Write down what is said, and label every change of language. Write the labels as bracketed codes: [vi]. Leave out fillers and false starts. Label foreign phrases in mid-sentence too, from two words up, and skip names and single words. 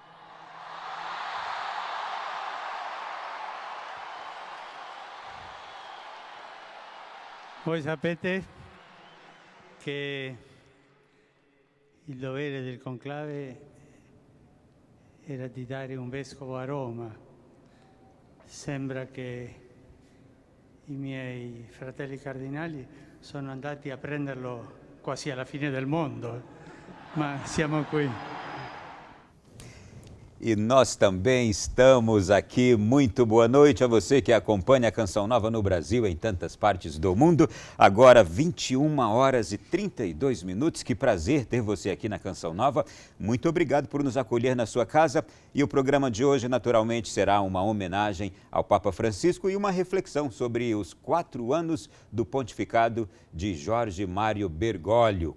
[it] Voi sapete che il dovere del conclave era di dare un vescovo a Roma. Sembra che i miei fratelli cardinali sono andati a prenderlo quasi alla fine del mondo, ma siamo qui. [pt] E nós também estamos aqui. Muito boa noite a você que acompanha a Canção Nova no Brasil, em tantas partes do mundo. Agora 21h32. Que prazer ter você aqui na Canção Nova. Muito obrigado por nos acolher na sua casa. E o programa de hoje, naturalmente, será uma homenagem ao Papa Francisco e uma reflexão sobre os 4 anos do pontificado de Jorge Mário Bergoglio.